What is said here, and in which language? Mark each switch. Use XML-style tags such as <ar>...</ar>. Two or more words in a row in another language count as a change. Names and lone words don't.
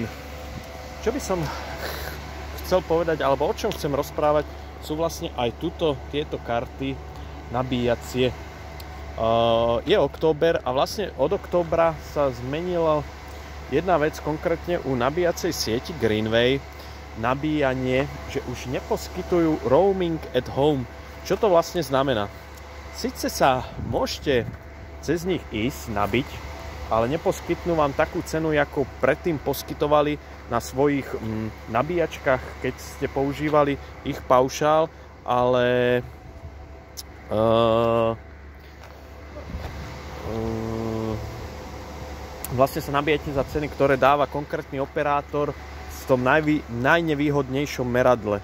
<sk>Čo by som chcel povedať, alebo o čom chcem rozprávať, sú vlastne aj tieto karty nabíjacie. Je október a vlastne od októbra sa zmenila jedna vec, konkrétne u nabíjacej sieti Greenway, nabíjanie, že už neposkytujú</sk> <en>roaming at home.</en> <sk>Čo to vlastne znamená? Sice sa môžete cez nich ísť nabiť, ale neposkytnú vám takú cenu, ako predtým poskytovali na svojich nabíjačkách, keď ste používali ich paušál, ale vlastne sa nabíjate za ceny, ktoré dáva konkrétny operátor v tom najnevýhodnejšom meradle.</sk>